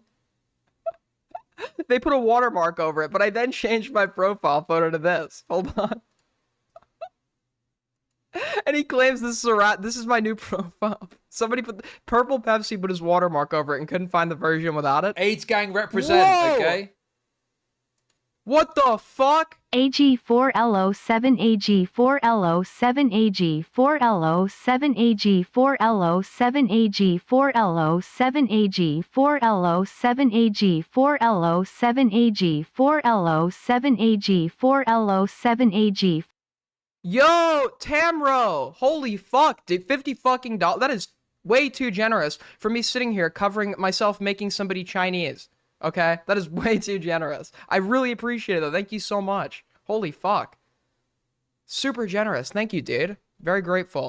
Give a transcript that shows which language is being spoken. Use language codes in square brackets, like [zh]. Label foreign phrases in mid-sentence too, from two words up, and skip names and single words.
[en] They put a watermark over it, but I then changed my profile photo to this. Hold on. And he claims this is my new profile. Somebody put Purple Pepsi put his watermark over it and couldn't find the version without it. AIDS gang represent, Whoa! okay? What the fuck? AG4LO7 AG4LO7 AG4LO7 AG4LO7 AG4LO7 AG4LO7 AG4LO7 AG4LO7 AG4LO7 AG. Yo, Tamro! Holy fuck, dude, 50 fucking dollars. That is way too generous for me sitting here covering myself making somebody Chinese. Okay? That is way too generous. I really appreciate it, though. Thank you so much. Holy fuck. Super generous. Thank you, dude. Very grateful.